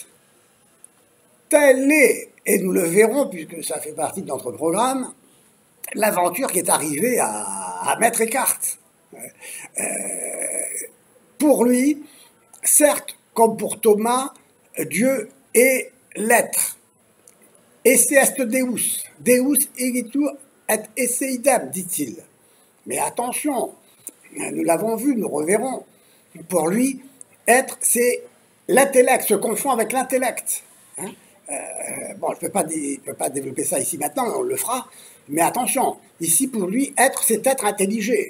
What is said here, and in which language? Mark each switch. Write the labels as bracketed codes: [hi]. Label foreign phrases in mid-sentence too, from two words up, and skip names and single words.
[fr] Telle est, et nous le verrons puisque ça fait partie de notre programme, l'aventure qui est arrivée à Maître Eckhart. Pour lui, certes, comme pour Thomas, Dieu est l'être. [la] Esse est Deus. Deus igitur et esse idem, [fr] dit-il. Mais attention, nous l'avons vu, nous reverrons. Pour lui, être, c'est l'intellect, se confond avec l'intellect. Bon, je ne peux pas développer ça ici maintenant, on le fera. Mais attention, ici pour lui, être, c'est être intelligé.